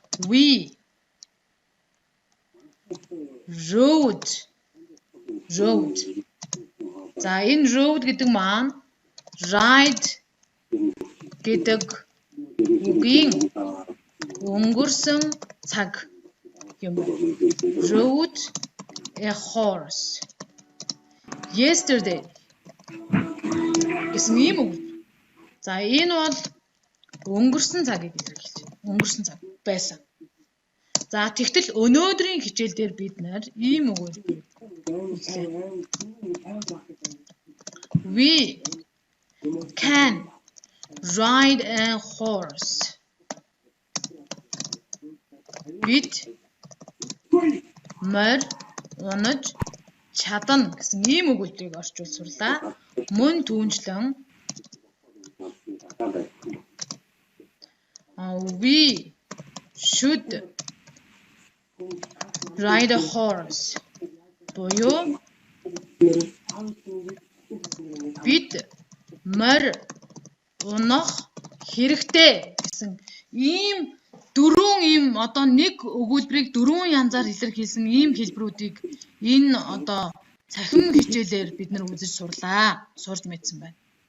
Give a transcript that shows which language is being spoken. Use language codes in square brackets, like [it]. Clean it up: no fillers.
[en] We rode. [mn] За энэ road гэдэг маань ride гэдэг үгийн өнгөрсөн цаг юм байна. [en] Rode a horse yesterday [mn] гэсэн юм үг. За энэ бол өнгөрсөн цагийг илэрхийлж. Өнгөрсөн цаг байсан. За тэгтэл өнөөдрийн хичээл дээр бид нэр ийм өгүүлбэр үзлээ. [en] We can ride a horse. [mn] Бид мөр унаж чадна гэсэн ийм өгүүлбэрийг орчуулсурлаа. Мөн түүнчлэн [en] we should ride a horse. [mn] Буюу бид мөр унах хэрэгтэй гэсэн ийм дөрвөн ийм одоо нэг өгүүлбэрийг дөрвөн янзаар илэрхийлсэн ийм хэлбэрүүдийг энэ одоо цахим хичээлээр бид нар үзэж сурж мэдсэн байна.